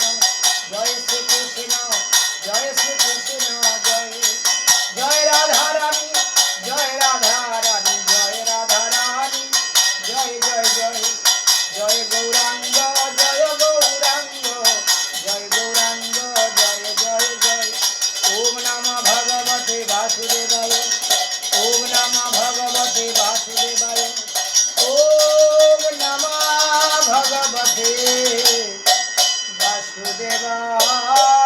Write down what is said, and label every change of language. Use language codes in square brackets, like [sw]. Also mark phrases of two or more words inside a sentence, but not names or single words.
[bn] জয় শ্রীকৃষ্ণ জয় শ্রীকৃষ্ণ জয় জয় রাধা রানী জয় রাধা রানী জয় রাধা রানী জয় জয় জয় জয় গৌরাঙ্গ জয় গৌরাঙ্গ জয় গৌরাঙ্গ জয় জয় জয় [sa] ॐ नमः भगवते वासुदेवाय ॐ नमः भगवते वासुदेवाय ॐ नमः भगवते वासुदेवाय